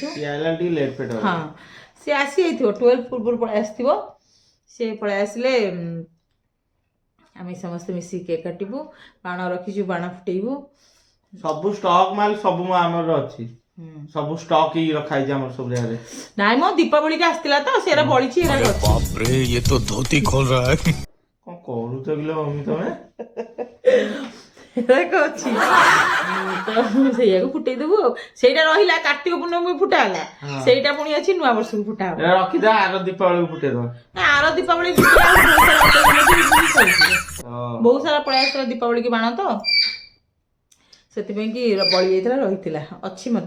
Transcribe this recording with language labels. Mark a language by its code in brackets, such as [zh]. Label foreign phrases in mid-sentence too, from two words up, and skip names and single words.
[or] ହଁ, ସେ ଆସିଯାଇଥିବ, 12 ପୂର୍ବରୁ ପଳାଇ ଆସିଥିବ। ସେ ପଳାଇ ଆସିଲେ ଆମେ ସମସ୍ତେ ମିଶିକି କେକ୍ କାଟିବୁ, ବାଣ ରଖିଛୁ, ବାଣ ଫୁଟେଇବୁ। ସବୁ ଷ୍ଟକ୍ ମାଲ ସବୁ ଆମର ଅଛି, ସବୁ ଷ୍ଟକ୍ ହେଇ ରଖା ହେଇଛି ଆମର ସବୁ ଜାଗାରେ। ନାଇଁ ମୋ ଦୀପାବଳିକି ଆସିଥିଲା ତ, ସେରା ବଳିଛି। [hi] बाप रे, ये तो धोती खोल रहा है। [or] କଣ କରୁଛ କିଲୋ ମମି ତମେ? ଅଛି ତ ସେଇଆକୁ ଫୁଟେଇଦେବୁ ଆଉ। ସେଇଟା ରହିଲା କାର୍ତ୍ତିକ ପୂର୍ଣ୍ଣମୀ ଫୁଟା ହେଲା, ସେଇଟା ପୁଣି ଅଛି ନୂଆ ବର୍ଷକୁ ଫୁଟା ହବ। ରଖିଦା, ଆର ଦୀପାବଳିକୁ ଫୁଟେଇଦବା। ଆର ଦୀପାବଳି ବହୁତ ସାରା ପଳେଇ ଆସିଥିଲା ଦୀପାବଳିକି ବାଣ, ତ ସେଥିପାଇଁ କି ବଳି ଯାଇଥିଲା, ରହିଥିଲା, ଅଛି ମଧ୍ୟ।